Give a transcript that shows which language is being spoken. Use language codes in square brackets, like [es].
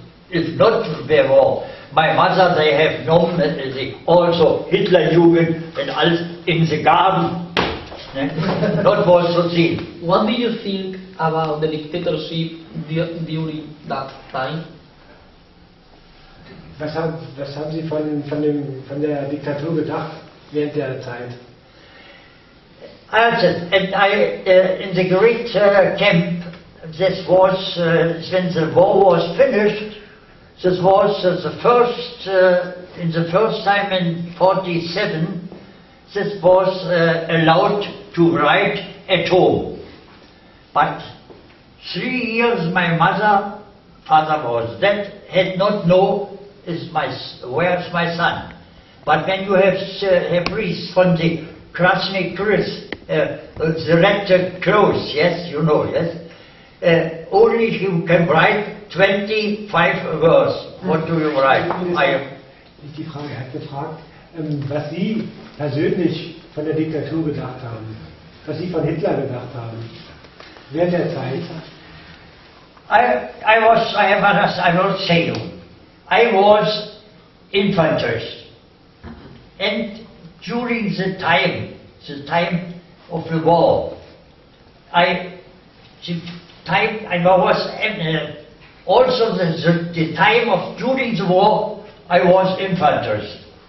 [en] If not there war. My mother, they have known also Hitlerjugend and all in the garden. Not was so seen. What do you think about the dictatorship during that time? [de] Was haben Sie von der Diktatur gedacht während der Zeit? [en] And in the great camp, this was, when the war was finished, this was the first, in the first time in 1947, this was allowed to write at home. But 3 years my father was dead, had not known where's my son. But when you have priests from the Krasny Kris, the red clothes, yes, you know, yes, only you can write 25 words. What do you write? [de] Die Frage, er hat gefragt, was Sie persönlich von der Diktatur gedacht haben, was Sie von Hitler gedacht haben, während der Zeit. [en] I will say you, I was infantryist, and during the time of the war, I was also the time of during the war, I was infantryist.